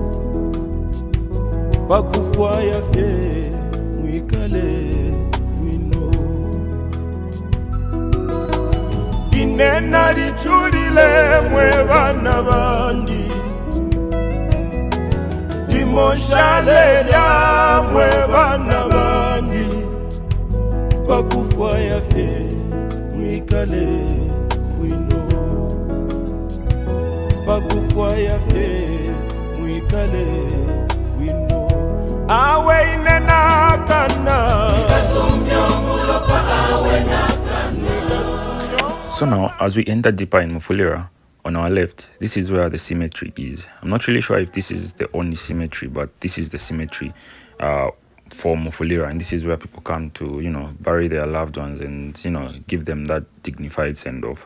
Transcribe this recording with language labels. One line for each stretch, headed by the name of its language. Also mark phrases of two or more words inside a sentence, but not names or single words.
Bemba: bakufwa yafe mwikale wino, nalichulile mwe bana bandi, Moshale ya mwe bana bandi, bakufwa yafe mwikale wino, bakufwa yafe mwikale wino, awe inena kana.
English: So now, as we enter deeper in Mufulira, on our left, this is where the cemetery is. I'm not really sure if this is the only cemetery, but this is the cemetery for Mufulira, and this is where people come to bury their loved ones and give them that dignified send off.